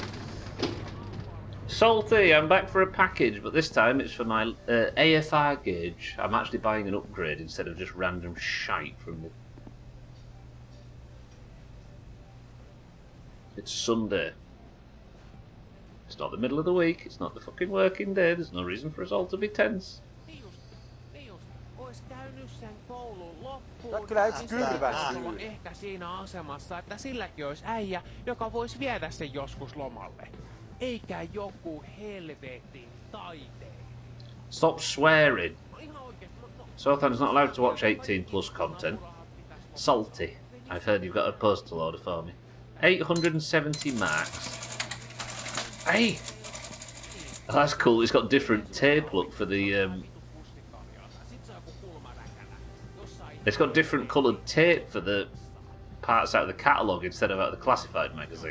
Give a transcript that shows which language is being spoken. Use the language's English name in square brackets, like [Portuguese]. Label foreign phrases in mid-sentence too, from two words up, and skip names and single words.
[English] Salty, I'm back for a package, but this time it's for my AFR gauge. I'm actually buying an upgrade instead of just random shite from the... It's Sunday. It's not the middle of the week, it's not the fucking working day, there's no reason for us all to be tense. [Finnish] Kyllä yksi kylvä syy. Ehkä siinä asemassa, että silläkin olisi äijä, joka voisi viedä sen joskus lomalle. Eikä joku helvetin taiteilija. [English] Stop swearing. Southam's not allowed to watch 18 plus content. Salty. I've heard you've got a postal order for me. 870 marks. Hey! Oh, that's cool. It's got different tape look for the... It's got different coloured tape for the parts out of the catalogue instead of out of the classified magazine.